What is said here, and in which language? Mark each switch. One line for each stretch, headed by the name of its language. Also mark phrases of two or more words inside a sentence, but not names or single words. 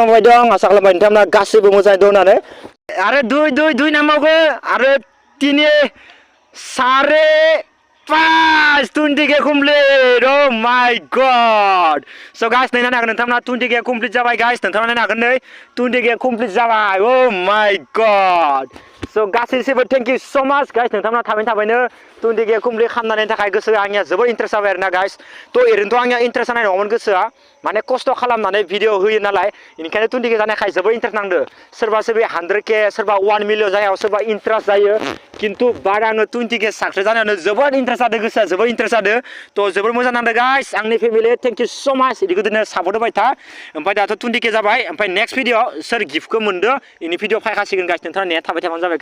Bodo: माबाय दं आसा खालामबाय नोंथांमोना गासैबो मोजाङै दं होननानै आरो दुइ नामावगो आरो 3 5 20 के कमप्लीट
English: oh my god so guys
Bodo: नायनो हागोन नोंथांमोना 20 के कमप्लीट जाबाय guys नोंथांमोना नायनो हागोन नै 20 के कमप्लीट जाबाय
English: oh my god so
Bodo: गासैबो
English: thank you so much
Bodo: guys नोंथांमोना थाबैनो 20 के कमप्लीट खालामनायनि थाखाय गोसोआ आंनिया जोबोर इन्ट्रेस्ट जाबाय आरोना guys तो ओरैनोथ' आंनिया इन्ट्रेस्ट जानाय नङामोन गोसोआ माने खस्थ' खालामनानै भिडिअ होयो नालाय बेनिखायनो 20 के जानायखाय जोबोर इन्ट्रेस्ट नांदो सोरबा 100 के सोरबा 1 मिलियन जायाव सोरबा इन्ट्रेस्ट जायो किन्तु बाद आङो 20 के साक्सेस जानायावनो जोबोर इन्ट्रेस्ट जादों गोसोआ जोबोर इन्ट्रेस्ट जादों तो जोबोर मोजां नांदों गाइस आंनि फेमिलि
English: thank you so much
Bodo: इदिखौ दिनै सापर्ट होबाय था ओमफ्राय दाथ' 20 के जाबाय ओमफ्राय
English: next video
Bodo: सोर गिफ्टखौ मोनदो इनि भिडिअ फायखासिगोन गाइस नोंथाङा नेट थाबाय थाबानो जाबाय